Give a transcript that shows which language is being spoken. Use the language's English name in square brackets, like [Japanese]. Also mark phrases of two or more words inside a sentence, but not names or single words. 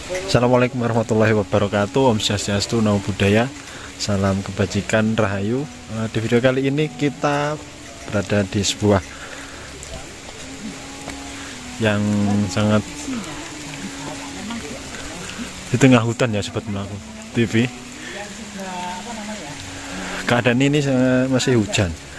[Arabic] السلام عليكم ورحمة الله وبركاته. [Balinese] Om Swastiastu, [Pali] Namo Buddhaya. [Indonesian] Salam kebajikan, rahayu. Di video kali ini kita berada di sebuah yang sangat di tengah hutan ya, sobat melaku TV. Keadaan ini masih hujan.